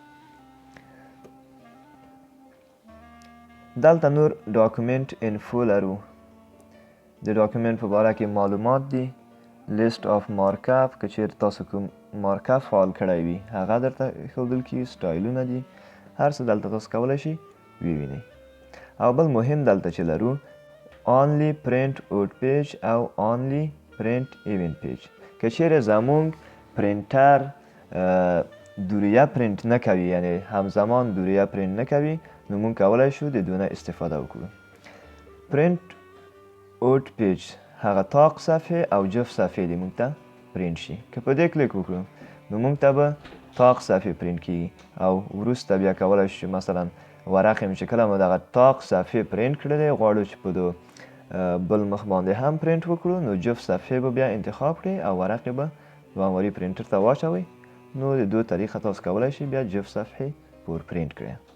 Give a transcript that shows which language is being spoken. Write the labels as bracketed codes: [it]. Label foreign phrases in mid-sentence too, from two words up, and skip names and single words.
[ps] دلته نور [en] document info [ps] لرو. د ډاکومنټ په باره کې معلومات دي. [en] list of markup [ps] که چیرې تاسو کوم مارکاپ فعال کړی وي هغه درته ښودل کیږي. سټایلونه دي هر څه دلته تاسو کولی شئ ووینئ. او بل مهم دلته چې لرو [en] only print out page [ps] او [en] only print event page. [ps] که چیرې زمونږ پرینټر دوریه پرینټ نه کوي یعنی همزمان دوریه پرینټ نه کوي نو موږ کولی شو د دونه استفاده وکړو. [en] print out page [ps] هغه طاق صفحې او جف صفحې دي موږ ته پرینټ شي. که په دې کلیک وکړو نو موږ ته به طاق صفحې پرینټ کیږي او وروسته بیا کولی شو مثلا ورقې مې چې کله مو دغه طاق صفحې پرینټ کړلې غواړو چې په دو بل مخ باندې هم پرینټ وکړو نو جف صفحې به بیا انتخاب کړئ او ورقې به دوامواري پرینټر ته واچوئ نو د دو طریقه تاسو کولی شئ بیا جف صفحې پور پرینټ کړئ.